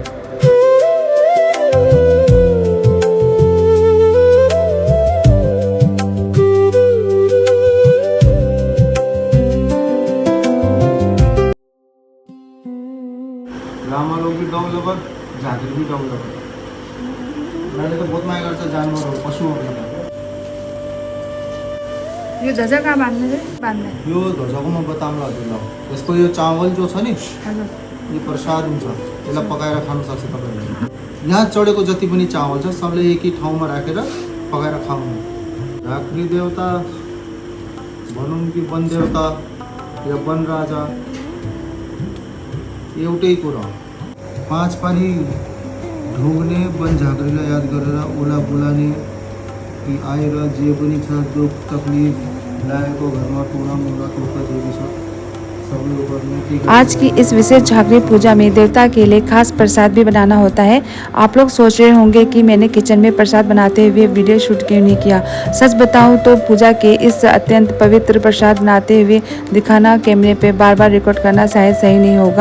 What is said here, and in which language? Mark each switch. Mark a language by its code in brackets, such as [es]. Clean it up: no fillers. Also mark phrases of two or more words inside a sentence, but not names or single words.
[hi] लामा लोग भी [en] dog lover, [hi] झांकी भी [en] dog lover. [hi] मैंने तो बहुत माया करता जानवर और पशुओं के। [ne] यो ध्वजा कहाँ बांध्ने यो ध्वजाको म बताउँला हजुरलाई। यसको यो चावल जो छ नि यो प्रसाद हुन्छ, यसलाई पकाएर खानु सक्छ तपाईहरुले। यहाँ चढेको जति पनि चावल छ सबले एकै ठाउँमा राखेर पकाएर खाउनु। झाँक्री देवता भनौँ कि वन देवता या वन राजा एउटै कुरा। 5 पानी ढुङ्ने वन झाँक्रीलाई याद गरेर ओला बोलाने कि आएर जे पनि छ दुख तकलिफ लागेको घरमा टुना मुला टोका जे भी छ सबले गर्ने। [hi] आज की इस विशेष झांकी पूजा में देवता के लिए खास प्रसाद भी बनाना होता है। आप लोग सोच रहे होंगे कि मैंने किचन में प्रसाद बनाते हुए [en] video shoot [hi] क्यों नहीं किया। सच बताऊं तो पूजा के इस अत्यंत पवित्र प्रसाद बनाते हुए दिखाना कैमरे पे बार बार रिकॉर्ड करना शायद सही नहीं होगा।